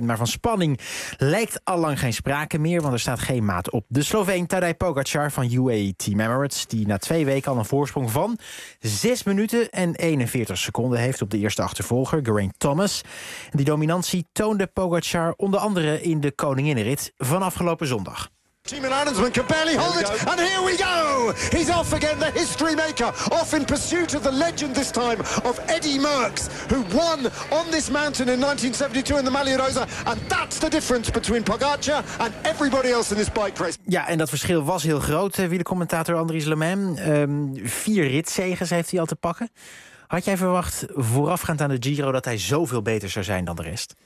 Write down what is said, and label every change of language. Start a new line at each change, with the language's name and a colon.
Dutch: Maar van spanning lijkt allang geen sprake meer. Want er staat geen maat op. De Sloveen Tadej Pogacar van UAE Team Emirates, die na twee weken al een voorsprong van 6 minuten en 41 seconden heeft op de eerste achtervolger, Geraint Thomas. Die dominantie toonde Pogacar onder andere in de koninginnenrit van afgelopen zondag.
English: Team Ireland's man can barely hold it, and here we go! He's off again, the history maker, off in pursuit of the legend this time of Eddie Merckx, who won on this mountain in 1972 in the Maglia Rosa, and that's the difference between Pogacar and everybody else in this bike race.
Dutch: Ja, en dat verschil was heel groot, wielercommentator Andries Le Mans. 4 ritzegens heeft hij al te pakken. Had jij verwacht, voorafgaand aan de Giro, dat hij zoveel beter zou zijn dan de rest?